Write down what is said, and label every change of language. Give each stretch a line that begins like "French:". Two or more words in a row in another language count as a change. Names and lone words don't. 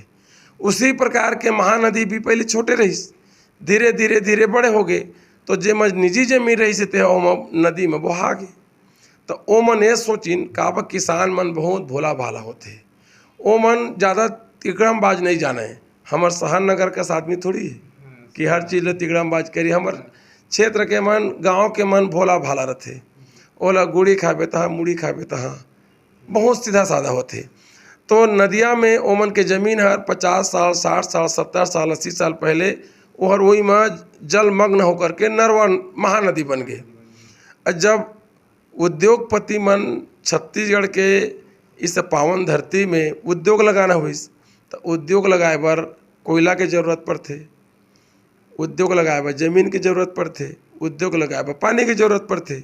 Chhattisgarhi: उसी प्रकार के महानदी भी पहले छोटे रहीस, धीरे धीरे धीरे बड़े हो गए। तो जे मज निजी जमीन रही थे ओ नदी में बहा गए। तो ओ मन ये सोचिन का किसान मन बहुत भोला भाला होते, ओ मन ज़्यादा तिकड़मबाज नहीं जाने। हमार शहर नगर का आदमी थोड़ी है कि हर चीज़ ले तिकड़मबाज करी। हमार क्षेत्र के मन, गांव के मन भोला भाला रहते। ओला गुड़ी खाबे तहाँ, मुड़ी खाबे तहाँ, बहुत सीधा साधा होते। तो नदिया में ओमन के ज़मीन हर 50 साल, 60 साल, 70 साल, 80 साल पहले ओहर वही में जलमग्न होकर के नरवा महानदी बन गए। जब उद्योगपति मन छत्तीसगढ़ के इस पावन धरती में उद्योग लगाना हुई तो उद्योग लगाए बर कोयला के जरूरत पड़ते, उद्योग लगाए बर जमीन की जरूरत पड़ते, उद्योग लगाए बर पानी की जरूरत पड़ते।